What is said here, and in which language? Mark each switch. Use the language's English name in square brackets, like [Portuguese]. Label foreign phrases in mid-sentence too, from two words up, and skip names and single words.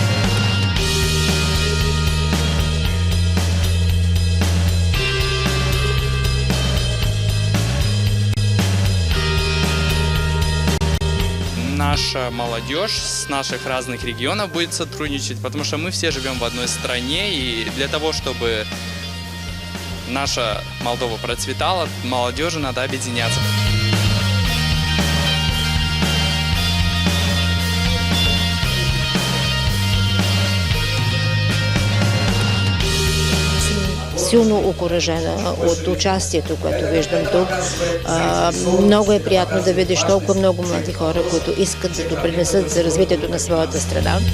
[Russian] Наша молодежь с наших разных регионов будет сотрудничать, потому что мы все живем в одной стране, и для того, чтобы наша Молдова процветала, молодежи надо объединяться. [Bulgarian] Силно окуражена от участието, което виждам тук. Много е приятно да видиш толкова много млади хора, които искат да допринесат за развитието на своята страна.